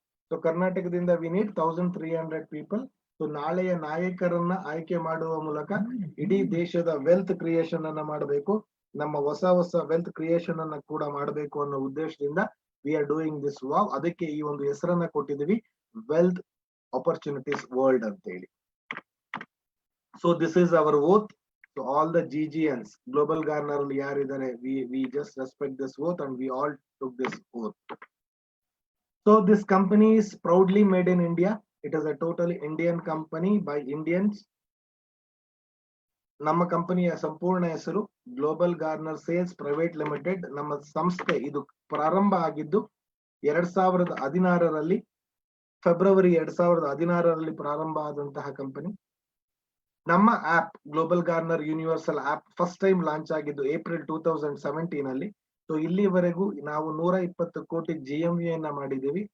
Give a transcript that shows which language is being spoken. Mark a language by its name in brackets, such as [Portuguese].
[Kannada] So ಕರ್ನಾಟಕದಿಂದ [English] We need 1,300 people. [Kannada] So ನಾಳೆಯ ನಾಯಕರನ್ನ ಆಯ್ಕೆ ಮಾಡುವ ಮೂಲಕ ಇಡೀ ದೇಶದ ವೆಲ್ತ್ ಕ್ರಿಯೇಷನ್ ಅನ್ನ ಮಾಡಬೇಕು, ನಮ್ಮ ಹೊಸ ವೆಲ್ತ್ ಕ್ರಿಯೇಷನ್ ಅನ್ನ ಕೂಡ ಮಾಡಬೇಕು ಅನ್ನೋ ಉದ್ದೇಶದಿಂದ [English] We are doing this wow. [Kannada] ಅದಕ್ಕೆ ಈ ಒಂದು ಹೆಸರನ್ನ ಕೊಟ್ಟಿದ್ದೀವಿ, ವೆಲ್ತ್ ಆಪರ್ಚುನಿಟೀಸ್ ವರ್ಲ್ಡ್ ಅಂತ ಹೇಳಿ. [English] So this is our oath. So all the GGNs, global garner [Kannada] ಅಲ್ಲಿ ಯಾರಿದ್ದಾರೆ, [English] We just respect this oath and we all took this oath. So this company is proudly made in India. It is a totally Indian company by Indians. [Kannada] ನಮ್ಮ ಕಂಪನಿಯ ಸಂಪೂರ್ಣ ಹೆಸರು global Garner sales private limited. ನಮ್ಮ ಸಂಸ್ಥೆ ಇದು ಪ್ರಾರಂಭ ಆಗಿದ್ದು 2016ರಲ್ಲಿ, February 2016ರಲ್ಲಿ ಪ್ರಾರಂಭ ಆದಂತಹ ಕಂಪನಿ. ನಮ್ಮ app global Garner universal app first time launch ಆಗಿದ್ದು ಏಪ್ರಿಲ್ 2017 ಸೊ ಇಲ್ಲಿವರೆಗೂ ನಾವು 120 ಕೋಟಿ GMV ಅನ್ನ ಮಾಡಿದ್ದೀವಿ.